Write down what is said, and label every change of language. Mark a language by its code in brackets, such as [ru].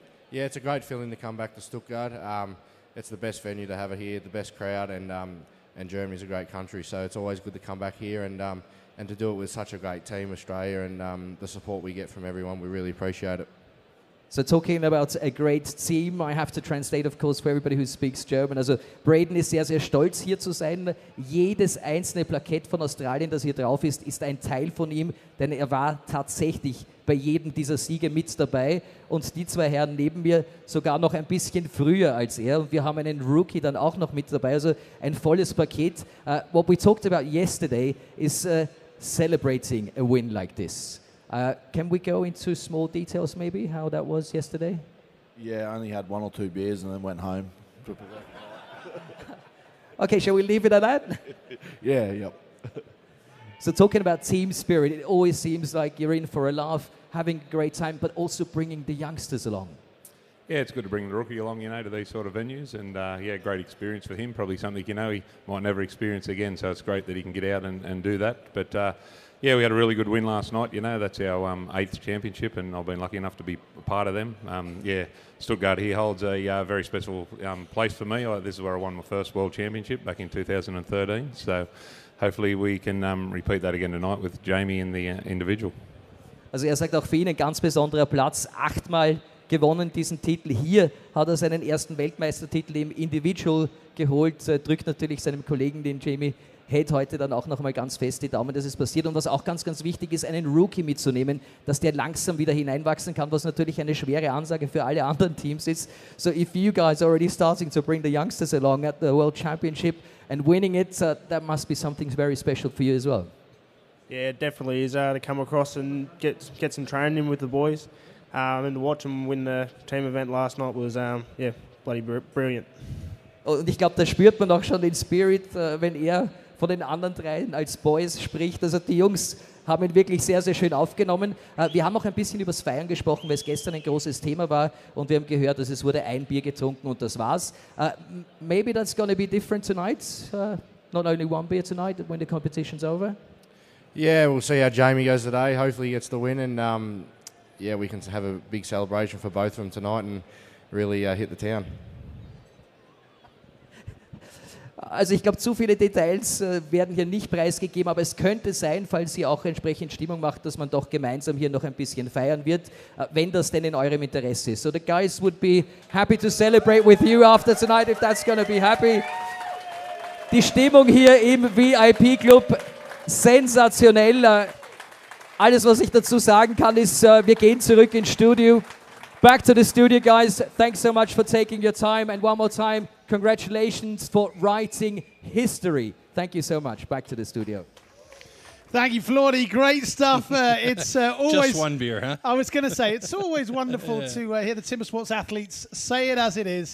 [en] Yeah, it's a great feeling to come back to Stuttgart. It's the best venue to have it here, the best crowd, and Germany's a great country, so it's always good to come back here and to do it with such a great team, Australia, and the support we get from everyone. We really appreciate it. So talking about a great team, I have to translate, of course, for everybody who speaks German. [de] Also Braden ist sehr, sehr stolz, hier zu sein. Jedes einzelne Plakett von Australien, das hier drauf ist, ist ein Teil von ihm, denn er war tatsächlich bei jedem dieser Siege mit dabei. Und die 2 Herren neben mir sogar noch ein bisschen früher als er. Und wir haben einen Rookie dann auch noch mit dabei, also ein volles Paket. [en] What we talked about yesterday is celebrating a win like this. Can we go into small details maybe, how that was yesterday? Yeah, I only had 1 or 2 beers and then went home. Okay, shall we leave it at that? Yeah, yep. So talking about team spirit, it always seems like you're in for a laugh, having a great time, but also bringing the youngsters along. Yeah, it's good to bring the rookie along, to these sort of venues, and yeah, great experience for him. Probably something, he might never experience again, so it's great that he can get out and do that. But yeah, we had a really good win last night. That's our 8th championship, and I've been lucky enough to be a part of them. Yeah, Stuttgart here holds a very special place for me. This is where I won my first World Championship back in 2013. So hopefully we can repeat that again tonight with Jamie in the individual. [de] Also sagt auch für ihn ein ganz besonderer Platz. 8-mal gewonnen diesen Titel. Hier hat er seinen ersten Weltmeistertitel im Individual geholt. Drückt natürlich seinem Kollegen, den Jamie, hält heute dann auch noch mal ganz fest die Daumen, dass es passiert. Und was auch ganz, ganz wichtig ist, einen Rookie mitzunehmen, dass der langsam wieder hineinwachsen kann, was natürlich eine schwere Ansage für alle anderen Teams ist. [en] So if you guys are already starting to bring the youngsters along at the World Championship and winning it, that must be something very special for you as well. Yeah, it definitely is to come across and get some training in with the boys. And to watch them win the team event last night was, yeah, bloody brilliant. [de] Und ich glaube, da spürt man auch schon den Spirit, wenn er von den anderen 3 als Boys spricht. Also die Jungs haben ihn wirklich sehr, sehr schön aufgenommen. Wir haben auch ein bisschen über das Feiern gesprochen, weil es gestern ein großes Thema war und wir haben gehört, dass es wurde ein Bier getrunken und das war's. [en] Maybe that's going to be different tonight. Not only 1 beer tonight when the competition's over. Yeah, we'll see how Jamie goes today. Hopefully he gets the win, and yeah, we can have a big celebration for both of them tonight and really hit the town. [de] Also ich glaube, zu viele Details werden hier nicht preisgegeben, aber es könnte sein, falls ihr auch entsprechend Stimmung macht, dass man doch gemeinsam hier noch ein bisschen feiern wird, wenn das denn in eurem Interesse ist. So the guys would be happy to celebrate with you after tonight, if that's going to be happy. Die Stimmung hier im VIP-Club, sensationell. Alles, was ich dazu sagen kann, ist, wir gehen zurück ins Studio. [en] Back to the studio, guys. Thanks so much for taking your time. And one more time, congratulations for writing history. Thank you so much. Back to the studio. Thank you, Flordy. Great stuff. It's always... Just 1 beer, huh? I was going to say, it's always wonderful to hear the timber sports athletes say it as it is.